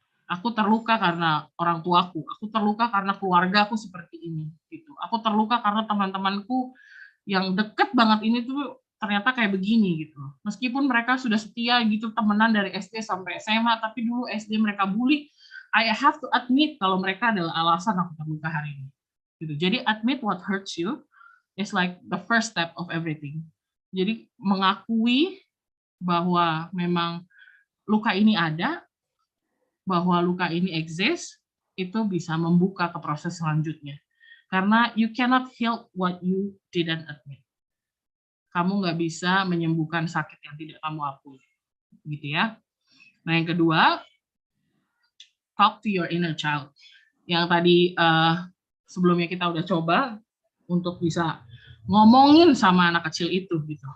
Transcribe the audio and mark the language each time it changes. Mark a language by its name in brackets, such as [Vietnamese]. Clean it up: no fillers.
[Indonesian] Aku terluka karena orang tuaku, aku terluka karena keluarga aku seperti ini gitu. Aku terluka karena teman-temanku yang deket banget ini tuh ternyata kayak begini gitu. Meskipun mereka sudah setia gitu temenan dari SD sampai SMA, tapi dulu SD mereka bully, [English] I have to admit [Indonesian] kalau mereka adalah alasan aku terluka hari ini. Gitu. Jadi [English] admit what hurts you is like the first step of everything. [Indonesian] Jadi mengakui bahwa memang luka ini ada, bahwa luka ini exist, itu bisa membuka ke proses selanjutnya. Karena [English] you cannot heal what you didn't admit. [Indonesian] Kamu nggak bisa menyembuhkan sakit yang tidak kamu akui. Gitu ya. Nah yang kedua, [English] talk to your inner child. [Indonesian] Yang tadi sebelumnya kita udah coba untuk bisa ngomongin sama anak kecil itu gitu.